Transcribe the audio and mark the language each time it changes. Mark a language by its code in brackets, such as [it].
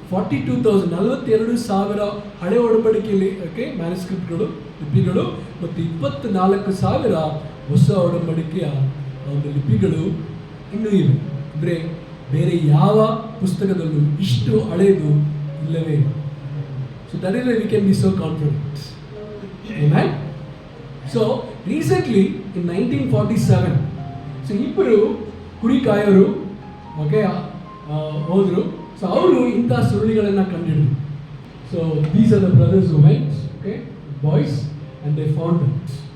[kn] 42,000 ಹಳೆ ಒಡಂಬಡಿಕೆಯಲ್ಲಿ, ಓಕೆ, ಮ್ಯಾನುಸ್ಕ್ರಿಪ್ಟ್ಗಳು, ಲಿಪಿಗಳು, ಮತ್ತು 24,000 ಹೊಸ ಒಡಂಬಡಿಕೆಯ ಒಂದು ಲಿಪಿಗಳು ಇನ್ನೂ ಇವೆ. ಅಂದರೆ ಬೇರೆ ಯಾವ ಪುಸ್ತಕದಲ್ಲೂ ಇಷ್ಟು ಹಳೆಯದು ಇಲ್ಲವೇ ಇಲ್ಲ. [en] So that is why we can be so confident. Amen? So recently in 1947, [kn] so ಇಬ್ಬರು ಕುರಿ ಕಾಯೋರು, ಓಕೆ, ಹೋದರು. ಸೊ ಅವರು ಇಂಥ ಸುರುಳಿಗಳನ್ನು ಕಂಡಿಡಿದ್ರು. [en] So these are the brothers who went, okay, boys, and they found it.